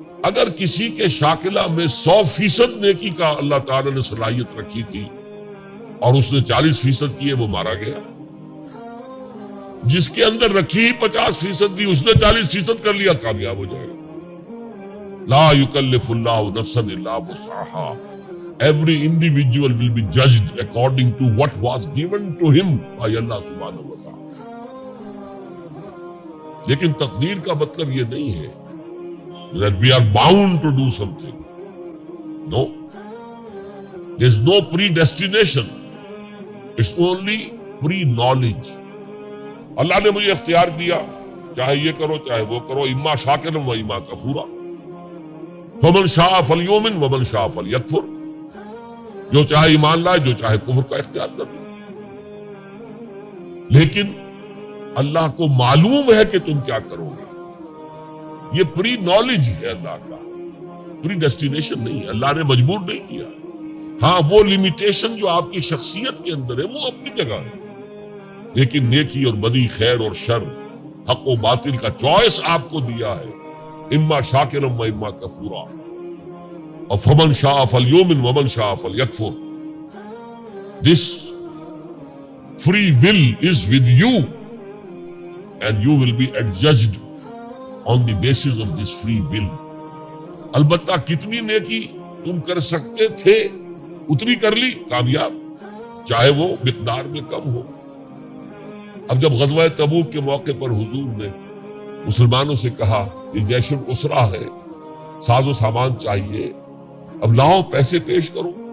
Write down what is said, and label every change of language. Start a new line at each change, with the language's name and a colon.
Urdu: اگر کسی کے شاکلہ میں 100% نیکی کا اللہ تعالی نے صلاحیت رکھی تھی اور اس نے 40% کیے، وہ مارا گیا. جس کے اندر رکھی 50% بھی اس نے 40% کر لیا، کامیاب ہو جائے گا.
Arabic: لا یکلف اللہ نفسا الا وسعها.
English: Every individual will be judged according to what was given to him by Allah subhanahu wa ta'ala.
Urdu: لیکن تقدیر کا مطلب یہ نہیں ہے
English: that we are bound to do something. No. There is no predestination. It's only pre-knowledge.
Urdu: اللہ نے مجھے اختیار دیا، چاہے یہ کرو چاہے وہ کرو،
Arabic: اما شاکرا و اما کفورا. فمن شاء فلیؤمن ومن شاء فلیکفر.
Urdu: جو چاہے ایمان لائے، جو چاہے کفر کا اختیار کر لے. لیکن اللہ کو معلوم ہے کہ تم کیا کرو گے. یہ پری نالج ہے اللہ کا، پری ڈیسٹینیشن نہیں ہے. اللہ نے مجبور نہیں کیا. ہاں وہ لمیٹیشن جو آپ کی شخصیت کے اندر ہے وہ اپنی جگہ ہے، لیکن نیکی اور بدی، خیر اور شر، حق و باطل کا چوائس آپ کو دیا ہے.
Arabic: اما شاکرا و اما کفورا. اور فمن شاء فلیؤمن ومن شاء فلیکفر.
English: This free will is with you and you will be adjudged on the basis of this free will.
Urdu: البتہ کتنی نیکی تم کر سکتے تھے اتنی کر لی، کامیاب، چاہے وہ مقدار میں کم ہو. اب جب غزوہ تبوک کے موقع پر حضور نے مسلمانوں سے کہا یہ جیش الاسرہ ہے، ساز و سامان چاہیے، اب لاؤ پیسے پیش کرو.